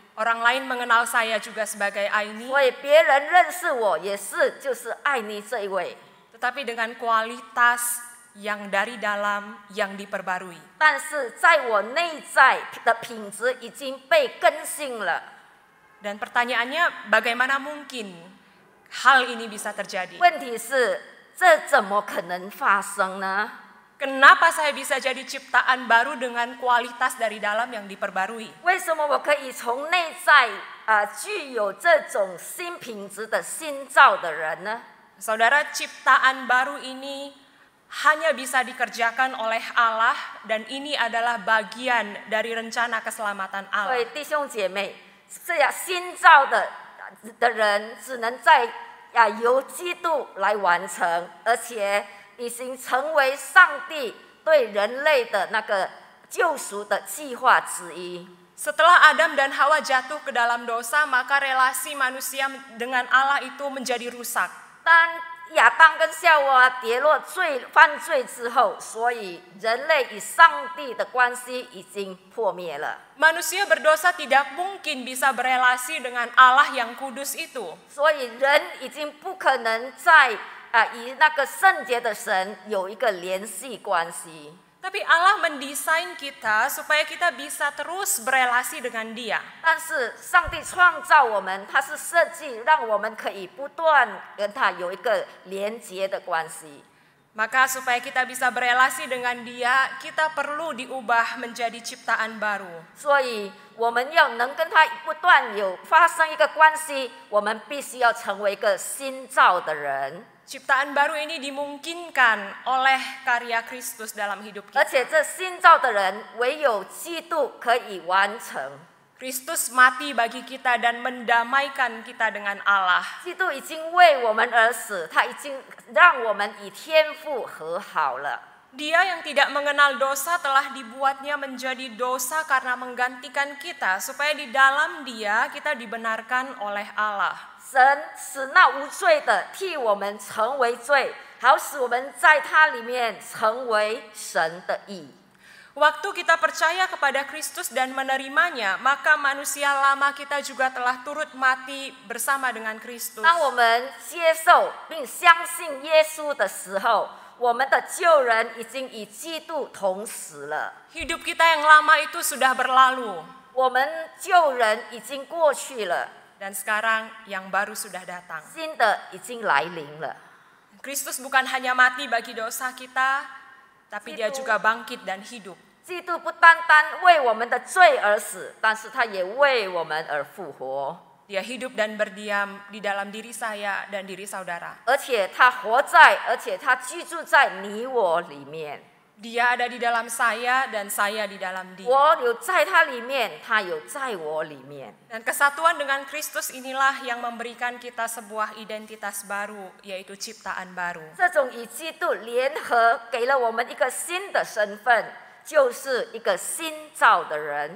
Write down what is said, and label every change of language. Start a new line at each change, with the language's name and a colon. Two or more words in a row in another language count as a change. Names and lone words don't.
Indonesian: Orang lain mengenal saya juga sebagai Aini,
Chinese: 所以别人认识我也是就是爱你这一位，
Indonesian: tetapi dengan kualitas yang dari dalam yang diperbarui.
Chinese: 但是在我内在的品质已经被更新了。
Indonesian: Dan pertanyaannya, bagaimana mungkin hal ini bisa terjadi?
Chinese: 问题是这怎么可能发生呢？
Indonesian: Kenapa saya bisa jadi ciptaan baru dengan kualitas dari dalam yang diperbarui?
Chinese: 为什么我可以从内在具有这种新品质的新造的人呢？
Indonesian: Saudara, ciptaan baru ini hanya bisa dikerjakan oleh Allah dan ini adalah bagian dari rencana keselamatan
Chinese: 所
Indonesian: Allah.
Chinese: 以弟兄姐妹，这样新造的人只能在由基督来完成，而且已经成为上帝对人类的那个救赎的计划之一。
Indonesian: Setelah Adam dan Hawa jatuh ke dalam dosa, maka relasi manusia dengan Allah itu menjadi rusak.
Chinese: 当亚当跟夏娃跌落犯罪之后，所以人类与上帝的关系已经破灭了。
Indonesian: Manusia berdosa tidak mungkin bisa berelasi dengan Allah yang kudus itu.
Chinese: 所以人已经不可能再与那个圣洁的神有一个联系关系。
Indonesian: Tapi Allah mendesain kita supaya kita bisa terus berelasi dengan Dia.
Chinese: 但是上帝创造我们，他是设计让我们可以不断跟他有一个连结的关系。
Indonesian: Maka supaya kita bisa berelasi dengan Dia, kita perlu diubah menjadi ciptaan baru.
Chinese: 所以我们要能跟他不断有发生一个关系，我们必须要成为一个新造的人。
Indonesian: Ciptaan baru ini dimungkinkan oleh karya Kristus dalam hidup
Chinese: 而
Indonesian: kita.
Chinese: 且这新造的人，唯有基督可以完成。
Indonesian: Kristus mati bagi kita dan mendamaikan kita dengan Allah.
Chinese: 基督已经为我们而死，他已经让我们与天父和好了。
Indonesian: Dia yang tidak mengenal dosa telah dibuatnya menjadi dosa karena menggantikan kita, supaya di dalam Dia kita dibenarkan oleh Allah.
Chinese: 神使那无罪的替我们成为罪，好使我们在他里面成为神的义。
Indonesian: Waktu kita percaya kepada Kristus dan menerimanya, maka manusia lama kita juga telah turut mati bersama dengan Kristus.
Chinese: 当我们接受并相信耶稣的时候，我们的旧人已经与基督同死了。
Indonesian: Hidup kita yang lama itu sudah berlalu,
Chinese: 我们旧人已经过去了，
Indonesian: dan sekarang yang baru sudah datang.
Chinese: 新的已经来临了。
Indonesian: Kristus bukan hanya mati bagi dosa kita, tapi Dia juga bangkit dan hidup.
Chinese: 基督不单单为我们的罪而死，但是他也为我们而复活。
Indonesian: Dia hidup dan berdiam di dalam diri saya dan diri saudara.
Chinese: 而且他活在，而且他居住在你我里面。
Indonesian: Dia ada di dalam saya dan saya di dalam Dia.
Chinese: 我有在他里面，他有在我里面。
Indonesian: Dan kesatuan dengan Kristus inilah yang memberikan kita sebuah identitas baru, yaitu ciptaan baru.
Chinese: 这种与基督联合，给了我们一个新的身份，就是一个新造的人。